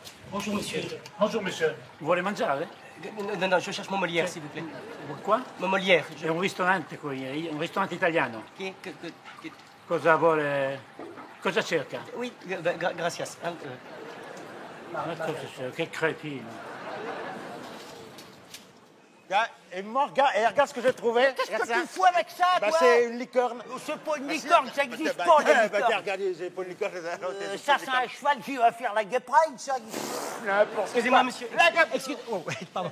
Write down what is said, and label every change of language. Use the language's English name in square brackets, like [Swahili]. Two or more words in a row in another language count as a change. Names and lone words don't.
[French] Bonjour, monsieur. Bonjour, monsieur. Vous voulez manger, hein? Non, non, je cherche mon Molière, s'il vous plaît. Quoi? Mon Molière. [Italian] È un ristorante qui, un ristorante italiano. Che- Cosa vuole... Cosa cerca? [French] Oui, gracias. [Italian] Ma cosa cerca? Che cretino. [French] Et moi, regarde ce que j'ai trouvé. Qu'est-ce Regarde que ça. tu fous avec ça, Bah, toi? c'est une licorne. C'est pas une licorne, ça n'existe Bah, pas, bah, la bah, licorne. regardez, c'est pas une licorne. Ça, c'est un cheval qui va faire la Gay Pride, ça. Excusez-moi, monsieur. Oh, pardon.